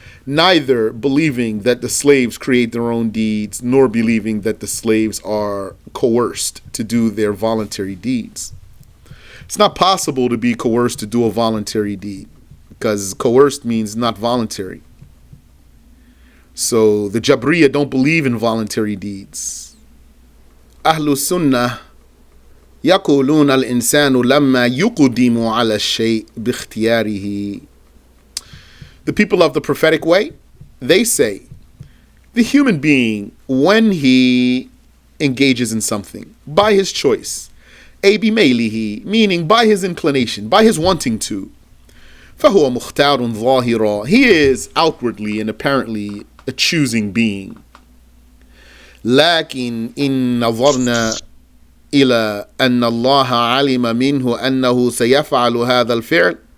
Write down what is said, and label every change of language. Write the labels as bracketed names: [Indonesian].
[English] neither believing that the slaves create their own deeds, nor believing that the slaves are coerced to do their voluntary deeds. It's not possible to be coerced to do a voluntary deed, because coerced means not voluntary. So the Jabriya don't believe in voluntary deeds. [Arabic] Ahlu Sunnah يقولون الإنسان لما يقدم على الشيء باختياره. [English] The people of the prophetic way, they say, the human being, when he engages in something, by his choice, [Arabic] بميله, [English] meaning by his inclination, by his wanting to, [Arabic] فهو مختار ظاهرا, [English] he is outwardly and apparently a choosing being. [Arabic] لكن إن نظرنا إلى أن الله علم منه أنه سيفعل هذا الفعل.